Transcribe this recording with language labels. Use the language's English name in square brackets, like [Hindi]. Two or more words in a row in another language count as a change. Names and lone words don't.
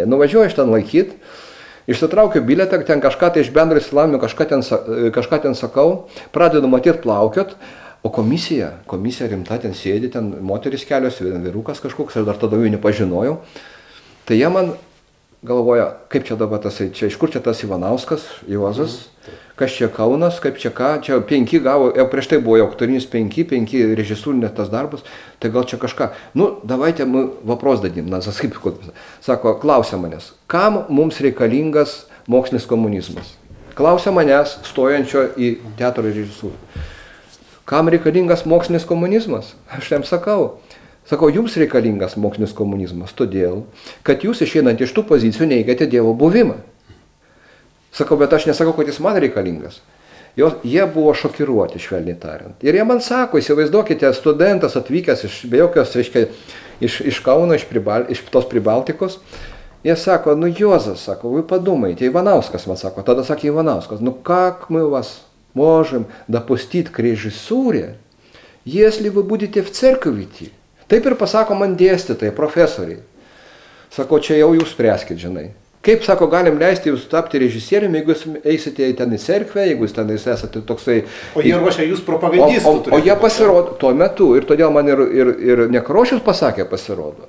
[Lithuanian] Nuvažiuoju aš ten laikyti, išsitraukiu bilietą, ten kažką tai iš bendro išsilavinimo, kažką ten sakau, pradedu matyti plaukiot, o komisija rimta ten sėdi, ten moteris kelios, vyrukas kažkoks, aš dar tada jų nepažinojau. Tai jie man galvoja, kaip čia dabar tasai, čia iš kur čia tas Ivanauskas, Juozas, kas čia Kaunas, kaip čia ką, čia 5 gavo, jau prieš tai buvo jau aktorinis 5 režisūrinė tas darbas, tai gal čia kažką, [Russian] давайте мы вопрос дадим, [Lithuanian] sako, klausia manęs, kam mums reikalingas mokslinis komunizmas? Klausia manęs, stojančio į teatro režisūrą. Kam reikalingas mokslinis komunizmas? Aš jam sakau, jums reikalingas mokslinis komunizmas, todėl, kad jūs išeinant iš tų pozicijų neigiate Dievo buvimą. Sakau, bet aš nesakau, kad jis man reikalingas. Jie buvo šokiruoti, švelniai tariant. Ir jie man sako, įsivaizduokite, studentas atvykęs be jokios, reiškia, iš Kauno, iš tos Pribaltikos. Jie sako, Juozas, sako, [Russian] вы подумайте, Ивановскас, [Lithuanian] man sako, tada sakė Ivanauskas, [Russian] как мы вас можем допустить к режиссуре, если вы будете в церковь идти? [Lithuanian] Taip ir pasako man dėstytojai, profesoriai. Sako, čia jau jūs spręskit, žinai. Kaip, sako, galim leisti jūs tapti režisieriumi, jeigu jūs eisite ten į cerkvę, jeigu jūs ten esate toksai... O jie ruošia jūs propagandistų. O jie pasirodo tuo metu, ir todėl man ir Nekrošius pasakė pasirodo.